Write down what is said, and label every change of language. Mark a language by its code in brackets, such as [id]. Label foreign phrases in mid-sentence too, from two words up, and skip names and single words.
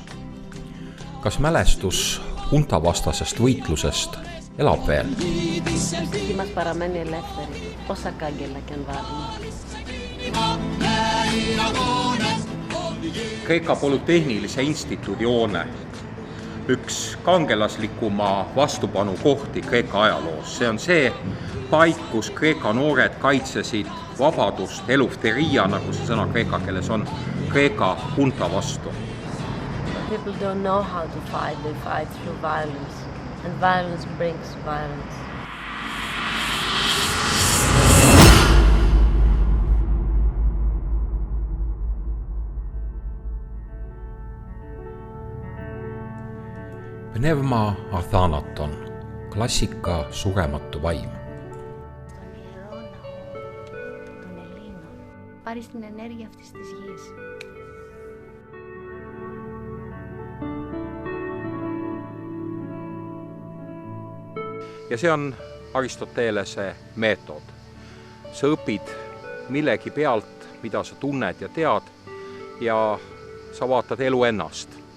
[et] Kas mälestus huntavastasest võitlusest elab veel? [el] Μας παραμένει ελεύθερη, όσα κάγκελα και αν βάλουμε. [et] Kreeka Polütehnilise instituudi hoone, üks kangelaslikuma vastupanu kohti Kreeka ajaloos. See on see paik, kus Kreeka noored kaitsesid vabadust, elufteria, nagu see sõna kreeka keeles on, Kreeka hunta vastu. [en] People don't know how to fight, they fight through violence, and violence brings violence. [el] Πνεύμα Αθανάτων, [et] klassika surematu vaim. [el] Στον ιερό ναό των Ελλήνων πάρει την ενέργεια αυτής της γης. [et] Ja see on Aristotelese meetod. Sa õpid millegi pealt, mida sa tunned ja tead, ja sa vaatad elu ennast.